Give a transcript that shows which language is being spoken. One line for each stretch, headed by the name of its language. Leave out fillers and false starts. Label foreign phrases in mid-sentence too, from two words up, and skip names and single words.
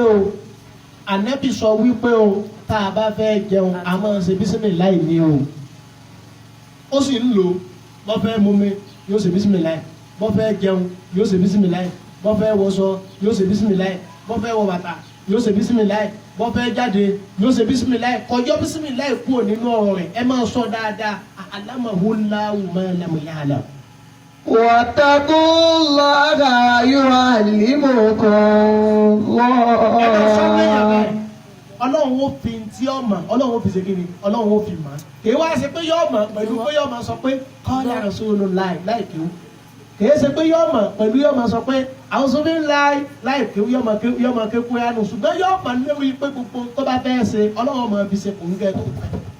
Yoruba: o ànábì sọ wípé o tá a bá fẹ́ jẹun a máa ṣe bísímìláì ní o ó sì ń lò bọ́ fẹ́ mú mi yóò ṣe bísímìláì bọ́ fẹ́ jẹun yóò ṣe bísímìláì bọ́ fẹ́ wọṣọ yóò ṣe bísímìláì bọ́ fẹ́ wọ bàtà yóò ṣe bísímìláì bọ́ fẹ́ jáde yóò ṣe bísímìláì kọjọ́ bísímìláì kúrò nínú ọ̀rọ̀ rẹ̀ ẹ máa sọ dáadáa alámàhúláwù máa lámù yàrá.
Arabic: واتقوا الله يعلمكم الله.
Yoruba: ọlọ́run ó fi tí ọ mọ̀ ọlọ́run ó fi ṣe kíni ọlọ́run ó fi mọ̀ kì í wá ṣe pé yọ mọ̀ pẹ̀lú pé yọ mọ̀ sọ pé
Arabic: قال رسول الله
Yoruba: láìkí kì í ṣe pé yọ mọ̀ pẹ̀lú yọ mọ̀ sọ pé
Arabic: أعوذ بالله
Yoruba: láìkí yọ mọ̀ ké kúránù ṣùgbọ́n yọ mọ̀ lórí pé gbogbo tó bá fẹ́ ṣe ọlọ́run mọ̀ fi ṣe kò ń gẹ́ tó pẹ́.